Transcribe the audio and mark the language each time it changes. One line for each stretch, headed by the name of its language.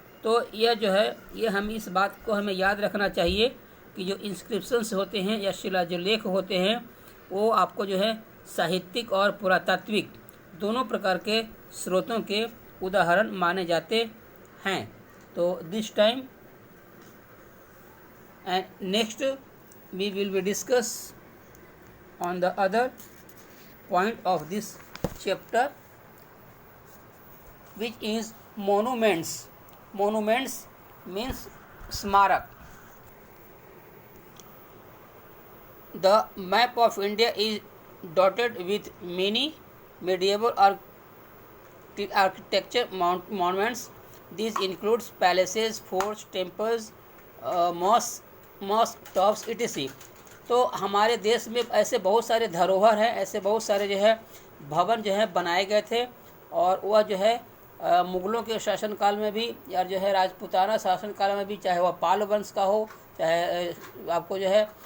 Hindi: तो यह जो है, ये हम इस बात को हमें याद रखना चाहिए कि जो इंस्क्रिप्शंस होते हैं या शिलालेख होते हैं वो आपको जो है साहित्यिक और पुरातात्विक दोनों प्रकार के स्रोतों के उदाहरण माने जाते हैं।
English: तो this time and next we will be discuss on the other point of this chapter, which is monuments. Monuments means smarak. The map of India is dotted with many medieval architecture monuments. These includes palaces, forts, temples, mosques, tops, etc.
Hindi: तो हमारे देश में ऐसे बहुत सारे धरोहर हैं, ऐसे बहुत सारे जो है भवन जो है बनाए गए थे, और वह जो है मुग़लों के शासनकाल में भी या जो है राजपूताना शासनकाल में भी, चाहे वह पाल वंश का हो, चाहे आपको जो है